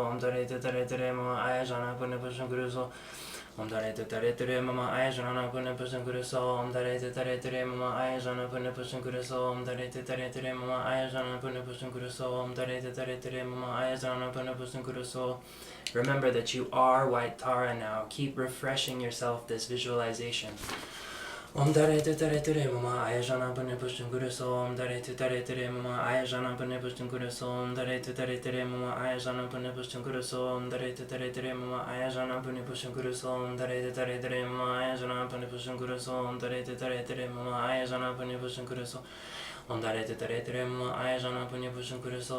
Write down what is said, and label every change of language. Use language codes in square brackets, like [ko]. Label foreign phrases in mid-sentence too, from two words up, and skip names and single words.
[sa] Om tare te tare tere mama ayajnana pune pusham kuruso. Om tare te tare tere mama ayajnana pune pusham kuruso. Om tare te tare tere mama ayajnana pune pusham kuruso. Om tare te tare tere mama ayajnana pune pusham kuruso. Om tare te tare tere mama ayajnana pune pusham kuruso. [en] Remember that you are white Tara now. Keep refreshing yourself this visualization. [sa] Om tare te tare tere mama ayajnana pune pusham kuruso. Om tare te tare tere mama ayajnana pune pusham kuruso. Om tare te tare tere mama ayajnana pune pusham kuruso. Om tare te tare tere mama ayajnana pune pusham kuruso. Om tare te tare tere mama ayajnana pune pusham kuruso. Om tare te tare tere mama ayajnana pune pusham kuruso. Om tare te tare tere mama ayajnana pune pusham kuruso.